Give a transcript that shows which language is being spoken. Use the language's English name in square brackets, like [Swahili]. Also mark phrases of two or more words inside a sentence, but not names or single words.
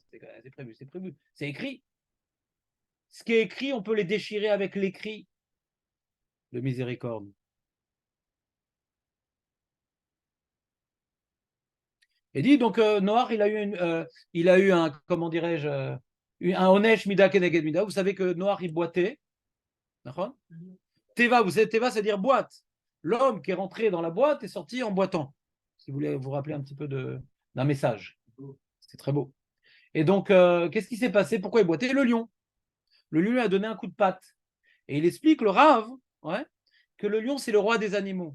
[French] C'est prévu, c'est écrit. Ce qui est écrit, on peut les déchirer avec l'écrit de miséricorde. Et dit donc Noach, il a eu un, comment dirais-je, un [Hebrew] עונש מידה כנגד מידה. [French] Vous savez que Noach il boitait, d'accord? Teva, vous savez Teva, c'est-à-dire boîte. L'homme qui est rentré dans la boîte est sorti en boitant. Si vous voulez vous rappeler un petit peu d'un message, c'est très beau. Et donc qu'est-ce qui s'est passé? Pourquoi il boitait? Le lion. Le lion lui a donné un coup de patte. Et il explique le Rav, ouais, que le lion c'est le roi des animaux.